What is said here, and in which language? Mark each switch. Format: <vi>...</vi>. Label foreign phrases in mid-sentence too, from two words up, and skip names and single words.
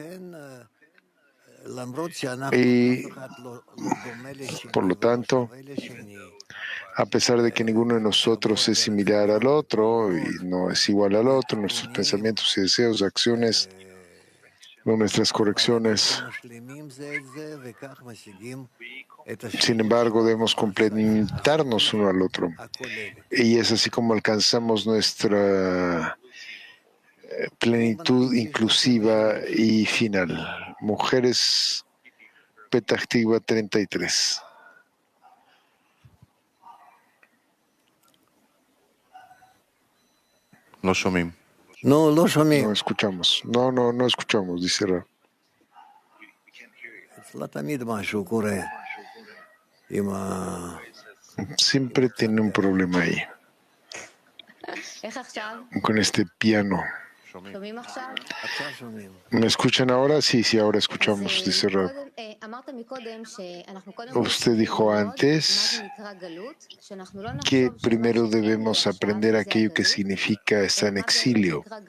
<es>Y por lo tanto, a pesar de que ninguno de nosotros es similar al otro y no es igual al otro, nuestros pensamientos y deseos, acciones, nuestras correcciones, sin embargo, debemos complementarnos uno al otro. Y es así como alcanzamos nuestra plenitud inclusiva y final. Mujeres, Petah Tikva 33.</es> <he>לא שומעים. לא שומעים.</he> <es>No escuchamos. No escuchamos, dice Ra.</es> <he>אצלה תמיד משהו קורה.</he> <es>Siempre tiene un problema ahí. Con este piano. ¿Me escuchan ahora? Sí, ahora escuchamos, dice Rab. Usted dijo antes que primero debemos aprender aquello que significa estar en exilio.</es>